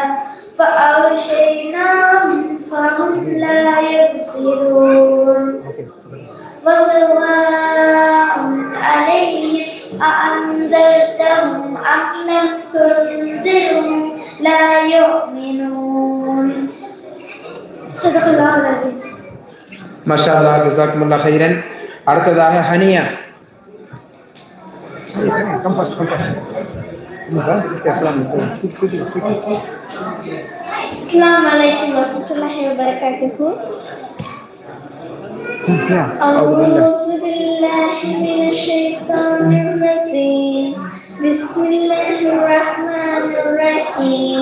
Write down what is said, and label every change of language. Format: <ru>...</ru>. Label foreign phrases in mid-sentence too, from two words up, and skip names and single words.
<ar>فأغشيناهم فهم لا يبصرون وسواء عليهم أأنذرتهم أم لم تنذرهم لا يؤمنون. صدق الله العظيم. ما شاء الله، جزاكم الله خيرا. அடுத்ததாக ஹனியா.</ar> <en>சரி, come first.</en> <ar>السلام عليكم ورحمة الله وبركاته. أعوذ بالله من الشيطان الرجيم. بسم الله الرحمن الرحيم.</ar>